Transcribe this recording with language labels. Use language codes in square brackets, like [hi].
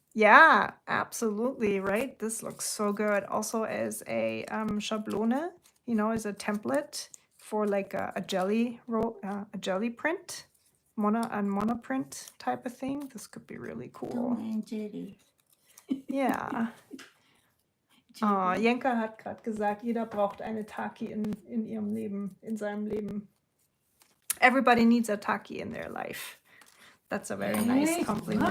[en] Yeah, absolutely, right? This looks so good. Also as a Schablone, as a template for like a jelly roll, a jelly print, mono print type of thing. This could be really cool. Tom and Jerry. Yeah. [de] Oh, Jenka hat gerade gesagt, jeder braucht eine Taki in ihrem Leben, in seinem Leben. [en] Everybody needs a Taki in their life. That's a very nice compliment.